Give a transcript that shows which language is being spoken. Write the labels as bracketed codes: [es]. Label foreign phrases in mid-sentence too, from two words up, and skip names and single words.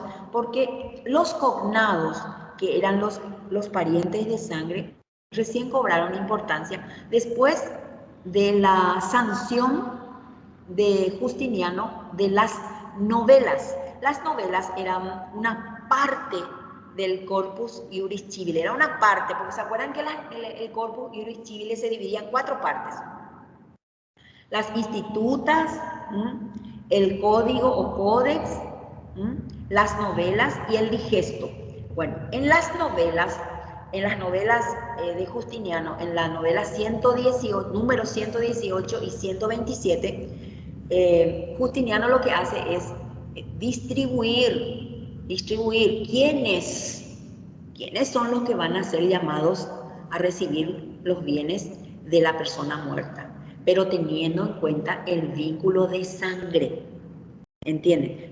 [es] Porque los cognados, que eran los parientes de sangre, recién cobraron importancia después de la sanción de Justiniano de las novelas. Las novelas eran una parte del [la] corpus iuris civile, [es] era una parte, porque se acuerdan que el [la] corpus iuris civile [es] se dividía en 4 partes. Las institutas, el código o códex, las novelas y el digesto. Bueno, en las novelas de Justiniano, en la novela 118, número 118 y 127, Justiniano lo que hace es distribuir quiénes son los que van a ser llamados a recibir los bienes de la persona muerta, pero teniendo en cuenta el vínculo de sangre, ¿entienden?